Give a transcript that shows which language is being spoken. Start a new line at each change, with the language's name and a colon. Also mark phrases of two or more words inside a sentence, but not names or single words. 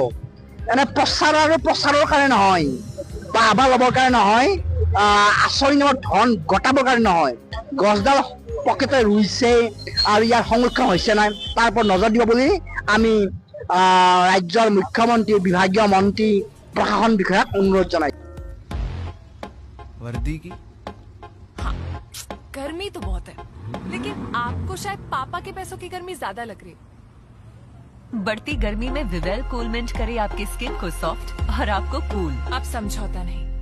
Assamese: এনে প্ৰচাৰৰ কাৰণে নহয়, বাহবা ল'বৰ কাৰণে নহয়, আঁচনি নামত ধন গটাবৰ কাৰণে নহয়। গছডাল প্ৰকৃততে ৰুইছে আৰু ইয়াৰ সংৰক্ষণ হৈছে নাই, তাৰ ওপৰত নজৰ দিব বুলি আমি ৰাজ্যৰ মুখ্যমন্ত্ৰী, বিভাগীয় মন্ত্ৰী, প্ৰশাসন বিষয়াক অনুৰোধ জনাইছোঁ।
Hindi: वर्दी की हाँ, गर्मी तो बहुत है, लेकिन आपको शायद पापा के पैसों की गर्मी ज्यादा लग रही है। बढ़ती गर्मी में विवेल कूल मिंट करे आपकी स्किन को सॉफ्ट और आपको कूल। आप समझौता नहीं।